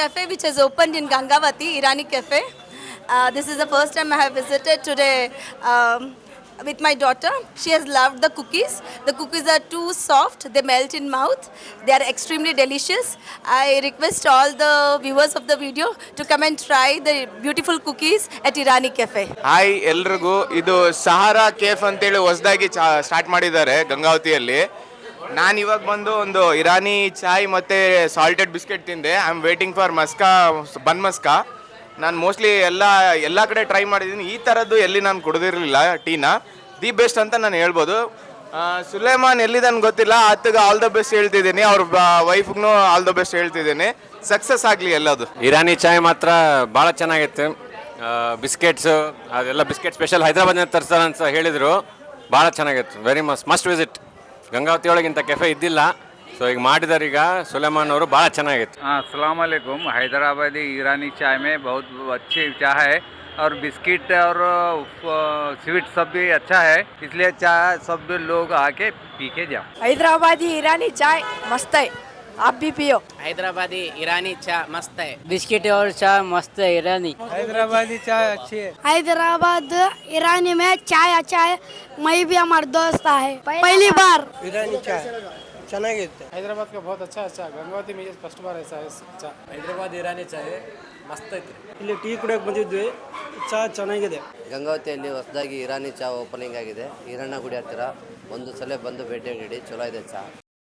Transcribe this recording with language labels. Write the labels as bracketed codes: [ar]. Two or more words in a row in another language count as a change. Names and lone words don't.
[en] which has opened in Gangavati, Irani Cafe. This is the first time I have visited today with my daughter. She has loved the cookies. The cookies are too soft, they melt in mouth. They are extremely delicious. I request all the viewers of the video to come and try the beautiful cookies at Irani Cafe. [kn] ಹಾಯ್ ಎಲ್ರಿಗೂ, ಇದು ಸಹಾರಾ ಕೇಫ್ ಅಂತೇಳಿ ಹೊಸದಾಗಿ ಸ್ಟಾರ್ಟ್ ಮಾಡಿದ್ದಾರೆ ಗಂಗಾವತಿಯಲ್ಲಿ. ನಾನು ಇವಾಗ ಬಂದು ಒಂದು ಇರಾನಿ ಚಾಯ್ ಮತ್ತು ಸಾಲ್ಟೆಡ್ ಬಿಸ್ಕೆಟ್ ತಿಂದೆ. [en] I am waiting for bun maska. [kn] ನಾನು ಮೋಸ್ಟ್ಲಿ ಎಲ್ಲ ಕಡೆ ಟ್ರೈ ಮಾಡಿದ್ದೀನಿ, ಈ ಥರದ್ದು ಎಲ್ಲಿ ನಾನು ಕುಡಿದಿರಲಿಲ್ಲ ಟೀನ. [en] the best [kn] ಅಂತ ನಾನು ಹೇಳ್ಬೋದು. ಸುಲೇಮಾನ್ ಎಲ್ಲಿದ್ದಾನೆ ಗೊತ್ತಿಲ್ಲ, ಆತಗೆ [en] all the best [kn] ಹೇಳ್ತಿದ್ದೀನಿ, ಅವ್ರ ವೈಫ್ಗೂ [en] all the best [kn] ಹೇಳ್ತಿದ್ದೀನಿ. ಸಕ್ಸಸ್ ಆಗಲಿ ಎಲ್ಲದು. ಇರಾನಿ ಚಾಯ್ ಮಾತ್ರ ಭಾಳ ಚೆನ್ನಾಗಿತ್ತು. ಬಿಸ್ಕೆಟ್ಸು ಅದೆಲ್ಲ [en] biscuit special [kn] ಹೈದರಾಬಾದ್ನ ತರಿಸ್ತಾರೆ ಅಂತ ಹೇಳಿದರು. ಭಾಳ ಚೆನ್ನಾಗಿತ್ತು. [en] very must visit. [kn] ಗಂಗಾವತಿ ಒಳಗಿಂತ ಕೆಫೆ ಇದ್ದಿಲ್ಲ, ಸೊ ಈಗ ಮಾಡಿದಾರೆ. ಈಗ ಸುಲೇಮಾನ್ ಅವರು ಭಾಳ ಚೆನ್ನಾಗಿತ್ತು. [hi] अस्सलाम वालेकुम। हैदराबादी ईरानी चाय में बहुत अच्छी चाय है और बिस्किट और स्वीट सब भी अच्छा है, इसलिए चाय सब लोग आके पी के जाओ। हैदराबादी ईरानी चाय मस्त है, आप भी पियो। हैदराबादी ईरानी चाय मस्त है, बिस्किट और चाय मस्त है। ईरानी हैदराबादी चाय अच्छी है। हैदराबाद ईरानी में चाय अच्छा है, मैं भी हमारे दोस्त है पहली बार। ईरानी चाय ಚೆನ್ನಾಗಿರುತ್ತೆ. ಹೈದರಾಬಾದ್ का बहुत अच्छा अच्छा ಗಂಗಾವತಿ में फर्स्ट बार ऐसा है अच्छा। [kn] ಹೈದರಾಬಾದ್ ಇರಾನಿ ಚಾಯ್ ಮಸ್ತ್ ಐತ್ರಿ. ಇಲ್ಲಿ ಟೀ ಕುಡಿಯೋಕೆ ಬಂದಿದ್ವಿ, ಚಾ ಚೆನ್ನಾಗಿದೆ. ಗಂಗಾವತಿಯಲ್ಲಿ ಹೊಸದಾಗಿ ಇರಾನಿ ಚಾ ಓಪನಿಂಗ್ ಆಗಿದೆ. ಈರಣ್ಣ ಗುಡಿ ಹತ್ತಿರ ಒಂದು ಸಲ ಬಂದು ಭೇಟಿ ನೀಡಿ, ಚಲೋ ಇದೆ ಚಾ.